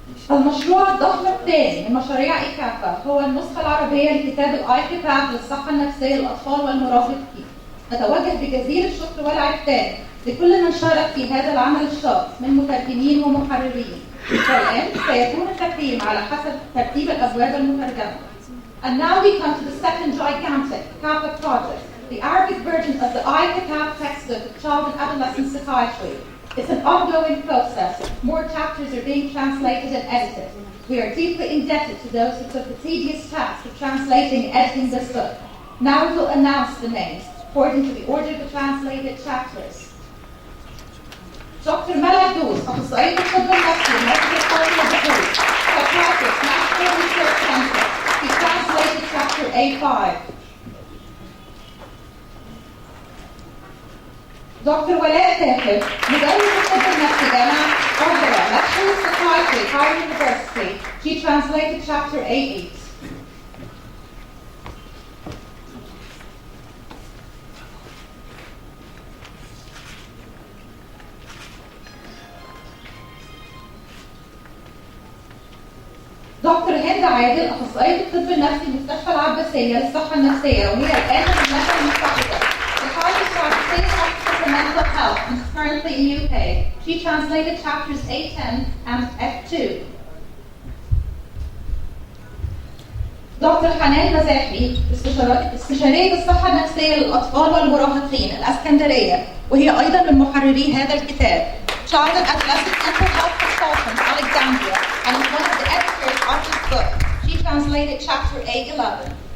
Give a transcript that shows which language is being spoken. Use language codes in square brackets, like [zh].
[ar] المشروع الضخم الثاني من مشاريع ICPAP هو النسخة العربية لكتاب ICPAP للصحة النفسية للأطفال والمراهقين. نتوجه بجزيل الشكر والعرفان لكل من شارك في هذا العمل الشاق من مترجمين ومحررين. والآن سيكون التكريم على حسب ترتيب الأبواب المترجمة. [en] And now we come to the second gigantic ICPAP project, the Arabic version of the ICPAP textbook of child and adolescent psychiatry. It's an ongoing process. More chapters are being translated and edited. We are deeply indebted to those who took the tedious task of translating and editing this book. Now we will announce the names according to the order of the translated chapters. Dr. [ar] Mela Douz, أخصائية الطب النفسي مركز القومي للبحوث, [en] psychiatrist, National Research Center. He translated chapter A5. Dr. [ar] ولاء تاخر, مدرس الطب النفسي جامعة القاهرة, [en] lecturer of psychiatry, Cairo University. She translated chapter A8. [ar] دكتور هند عادل أخصائية الطب النفسي مستشفى العباسية للصحة النفسية وهي الآن في المملكة المتحدة. [en] Psychiatrist for State Hospital for Mental Health and is currently in UK. She translated chapters A10 and F2. [ar] دكتور حنان مزاحي استشارية الصحة النفسية للأطفال والمراهقين الإسكندرية وهي أيضا من محرري هذا الكتاب. [en] Child and Adolescent Mental Health Consultant, Alexandria, and is one of the editors of this book. She translated chapter A11.